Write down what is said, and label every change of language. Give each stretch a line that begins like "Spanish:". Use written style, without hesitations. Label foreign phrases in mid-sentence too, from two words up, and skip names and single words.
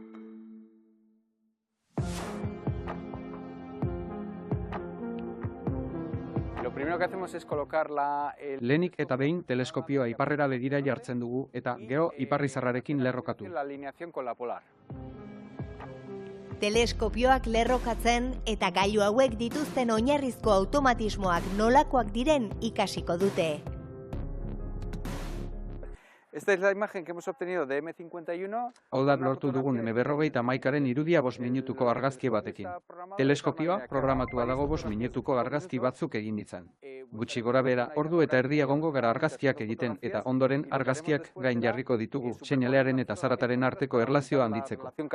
Basque: Lehenik eta behin teleskopioa iparrera begira jartzen dugu eta gero iparrizarrarekin lerrokatu. Teleskopioak lerrokatzen eta gailu hauek dituzten oinarrizko automatismoak nolakoak diren ikasiko dute.
Spanish: Esta es la imagen que hemos obtenido de M51.
Basque: Hau da lortu dugun M51aren irudia 5 minutuko argazki batekin. Teleskopioa programatua dago 5 minutuko argazki batzuk egin ditzan. Gutxi gora bera, ordu eta erdi egongo gara argazkiak egiten eta ondoren argazkiak gain jarriko ditugu seinalearen eta zarataren arteko erlazioa handitzeko.